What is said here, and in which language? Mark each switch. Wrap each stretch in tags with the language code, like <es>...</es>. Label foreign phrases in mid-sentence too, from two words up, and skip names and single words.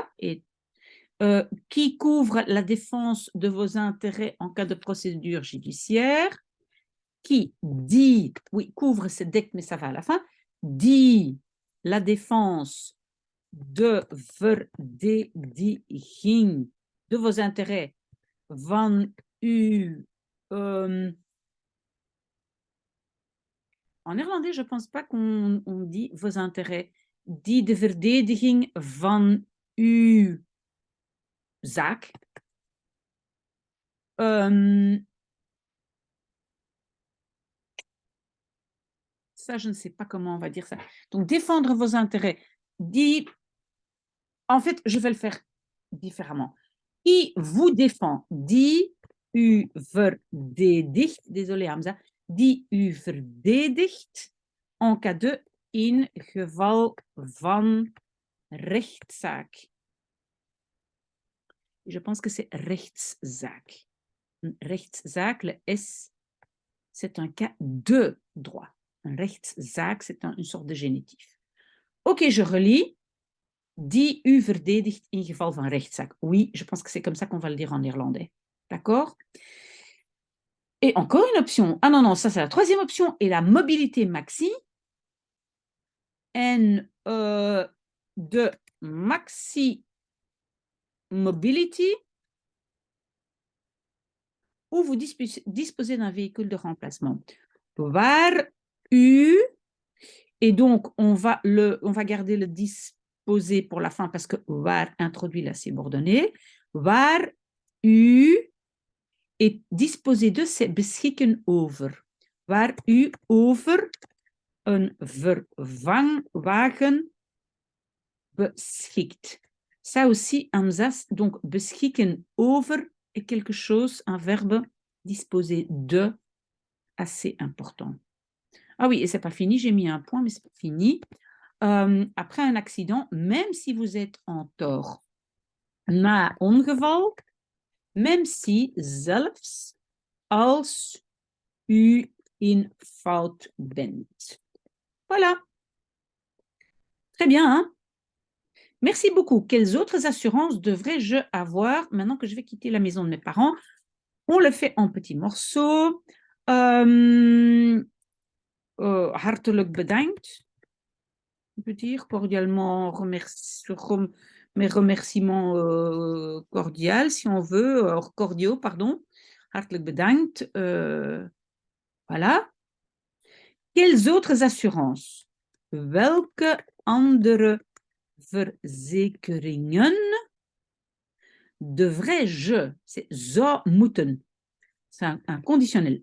<fr>Et qui couvre la défense de vos intérêts en cas de procédure judiciaire. Qui dit, oui, couvre, c'est dekt, mais ça va à la fin, dit la défense</fr> <nl>de verdediging</nl> <fr>de vos intérêts</fr> <nl>van u.</nl> <fr>En néerlandais, je ne pense pas qu'on dit vos intérêts.</fr> <nl>Die de verdediging van uw zaak.</nl> <fr>Ça, je ne sais pas comment on va dire ça. Donc, défendre vos intérêts. En fait, je vais le faire différemment. Qui vous défend?</fr> <nl>Die u verdedigt. Désolé, Hamza. Die u verdedigt</nl> <fr>en cas de</fr> <nl>in geval van rechtszaak.</nl> <fr>Je pense que c'est rechtszaak. Rechtszaak, le S, c'est un cas de droit. Un rechtszaak, c'est une sorte de génitif. Ok, je relis.</fr> <nl>Die u verdedigt in geval van rechtszaak.</nl> <fr>Oui, je pense que c'est comme ça qu'on va le dire en néerlandais. D'accord? Et encore une option. Ah non, non, ça c'est la troisième option. Et la mobilité maxi.</fr> <nl>En de maxi mobility,</nl> <fr>où vous disposez d'un véhicule de remplacement.</fr> <nl>Waar u,</nl> <fr>et donc on va garder le disposé pour la fin parce que waar introduit la subordonnée.</fr> <nl>Waar u</nl> <fr>est disposé de, c'est</fr> <nl>beschikken over. Waar u over een vervangwagen beschikt.</nl> <fr>Ça aussi, Hamzas, donc</fr> <nl>beschikken over</nl> <fr>est quelque chose, un verbe disposé de, assez important. Ah oui, et c'est pas fini, j'ai mis un point, mais c'est pas fini. Après un accident, même si vous êtes en tort,</fr> <nl>na ongeval,</nl> <fr>même si</fr> <nl>zelfs als u in fout bent.</nl> <fr>Voilà. Très bien, hein? Merci beaucoup. Quelles autres assurances devrais-je avoir maintenant que je vais quitter la maison de mes parents? On le fait en petits morceaux.</fr> <nl>Hartelijk bedankt.</nl> <fr>On peut dire cordialement mes remerciements cordiaux, si on veut, cordiaux, pardon.</fr> <nl>Hartelijk bedankt.</nl> <fr>Voilà. Quelles autres assurances?</fr> <nl>Welke andere verzekeringen devrais-je?</nl> <fr>C'est</fr> <nl>zou moeten.</nl> <fr>C'est un conditionnel.</fr>